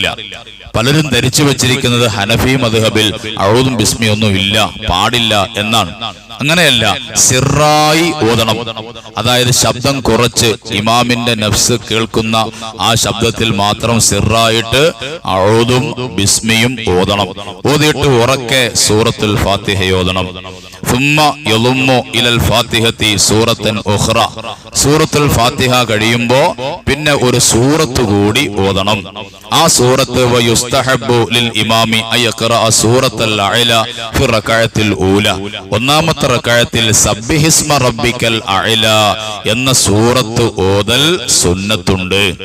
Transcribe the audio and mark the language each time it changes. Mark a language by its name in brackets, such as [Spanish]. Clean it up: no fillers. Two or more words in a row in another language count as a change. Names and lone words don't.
[Malayalam] പലരും ധരിച്ചു വെച്ചിരിക്കുന്നത് ഹനഫി മദ്ഹബിൽ അഊദും ബിസ്മി ഒന്നും ഇല്ല, പാടില്ല എന്നാണ്. അങ്ങനെയല്ല, സിറായി ഓതണം. അതായത് ശബ്ദം കുറച്ച് ഇമാമിന്റെ നഫ്സ് കേൾക്കുന്ന ആ ശബ്ദത്തിൽ മാത്രം സിറായിട്ട് അഊദും ബിസ്മിയും ഓതണം. ഓതിയിട്ട് ഉറക്കെ സൂറത്തുൽ ഫാത്തിഹ ഓതണം. [Arabic] ثم يضم الى الفاتحه سوره اخرى. [Malayalam] സൂറത്തുൽ ഫാത്തിഹ കഴിയുമ്പോൾ പിന്നെ ഒരു സൂറത്ത് കൂടി ഓതണം. ആ സൂറത്ത് [Arabic] ويستحب للإمام أن يقرأ سورة الأعلى في الركعة الأولى. [Malayalam] ഒന്നാമത്തെ റകഅത്തിൽ [Arabic] سبح اسم ربك الأعلى [Malayalam] എന്ന സൂറത്ത് ഓതൽ സുന്നത്തുണ്ട്.